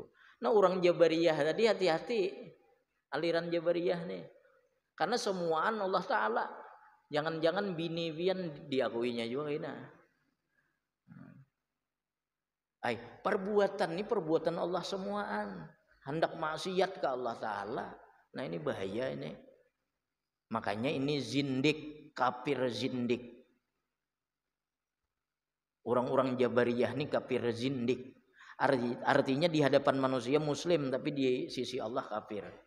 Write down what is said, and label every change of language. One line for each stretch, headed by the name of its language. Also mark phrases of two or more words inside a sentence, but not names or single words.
Indonesian: Nah orang Jabariyah tadi hati-hati aliran Jabariyah nih. Karena semuaan Allah Ta'ala. Jangan-jangan bini-bian diakuinya juga ini. Perbuatan ini perbuatan Allah semuaan. Hendak maksiat ke Allah Ta'ala. Nah ini bahaya ini. Makanya ini zindik, kafir zindik. Orang-orang Jabariyah ini kafir zindik. Artinya di hadapan manusia muslim tapi di sisi Allah kafir.